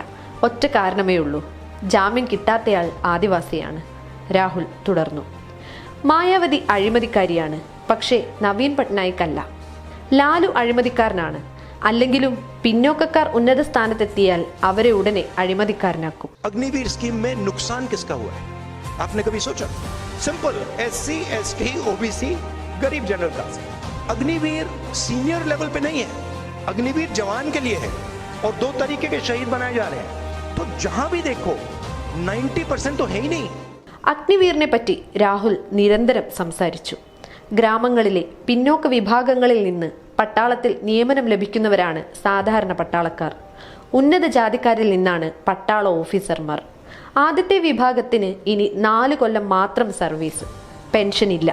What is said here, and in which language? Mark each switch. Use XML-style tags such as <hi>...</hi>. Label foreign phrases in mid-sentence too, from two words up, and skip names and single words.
<ml>ഒറ്റ കാരണമേ ഉള്ളൂ, ജാമ്യം കിട്ടാത്തയാൾ ആദിവാസിയാണ്. രാഹുൽ തുടർന്നു. മായാവതി അഴിമതിക്കാരിയാണ്, പക്ഷേ നവീൻ പട്നായിക് അല്ല. ലാലു അഴിമതിക്കാരനാണ്, അല്ലെങ്കിലും പിന്നോക്കക്കാർ ഉന്നത സ്ഥാനത്തെത്തിയാൽ അവരെ ഉടനെ അഴിമതിക്കാരനാക്കും.</ml> <hi>अग्निवीर स्कीम में नुकसान किसका हुआ है, आपने कभी सोचा? सिंपल, SC, ST, OBC, गरीब</hi> <en>general class.</en> <hi>अग्निवीर</hi> <en>senior level</en> <hi>पे नहीं है, अग्निवीर जवान के लिए है और 2 तरीके के शहीद बनाए जा रहे हैं. तो जहां भी देखो 90% तो है ही नहीं.</hi> <ml>അഗ്നിവീറിനെ പറ്റി രാഹുൽ നിരന്തരം സംസാരിച്ചു. ഗ്രാമങ്ങളിലെ പിന്നോക്ക വിഭാഗങ്ങളിൽ നിന്ന് പട്ടാളത്തിൽ നിയമനം ലഭിക്കുന്നവരാണ് സാധാരണ പട്ടാളക്കാർ. ഉന്നത ജാതിക്കാരിൽ നിന്നാണ് പട്ടാള ഓഫീസർമാർ. ആദ്യത്തെ വിഭാഗത്തിന് ഇനി 4 കൊല്ലം മാത്രം സർവീസ്, പെൻഷൻ ഇല്ല.</ml>